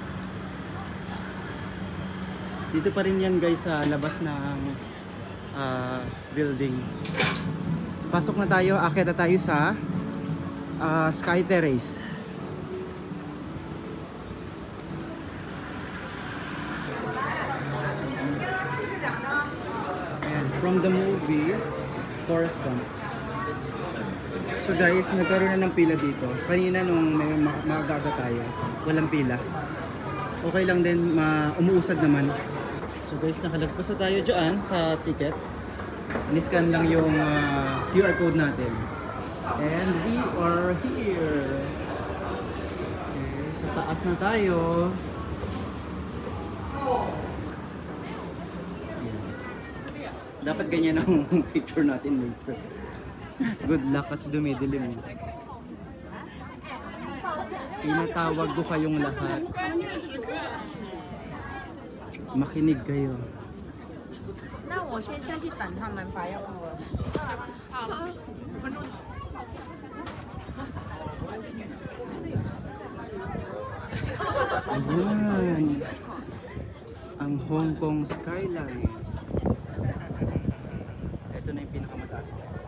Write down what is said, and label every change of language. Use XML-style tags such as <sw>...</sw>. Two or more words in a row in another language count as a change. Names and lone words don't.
<tl>Dito pa rin yan guys sa labas ng building. Pasok na tayo. Akyat na tayo sa Sky Terrace. Ayan,</tl> <en>from the movie Forrest Gump.</en> <tl>So guys, nagkaroon na ng pila dito. Kanina nung may magaga tayo, walang pila. Okay lang din, umuusad naman. So guys, nakalagpas na tayo dyan sa ticket. Iniscan lang yung QR code natin.</tl> <en>And we are here.</en> <tl>Okay, sa taas na tayo. Dapat ganyan ang picture natin later. Good luck kasi dumidilim. Pinatawag ko kayong lahat. Makinig kayo.</tl> <zh>那我先下去等他们吧，要不我。</zh> <tl>Ayan. Ang Hong Kong skyline. Ito na yung pinakamataas guys.</tl>